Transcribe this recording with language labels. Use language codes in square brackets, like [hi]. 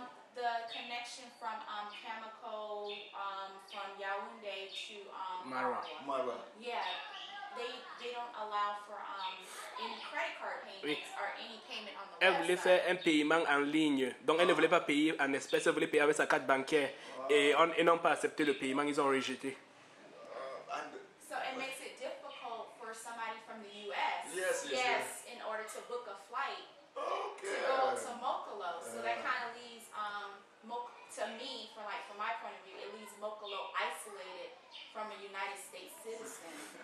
[en] The connection from Cameco from Yaoundé to Marwa. Yeah, they don't allow for any credit card payments or any payment on the [fr] Elle voulait [en] website. [fr] faire un paiement en ligne. Donc elle ne voulait pas payer en espèces, elle voulait payer avec sa carte bancaire. Et ils n'ont pas accepté le paiement, ils ont rejeté. [en] So it makes it difficult for somebody from the US. Yes. In order to book a flight Okay. to go to Mokolo. So that kind of leaves to me, from my point of view, it leaves Mokolo isolated from a United States citizen.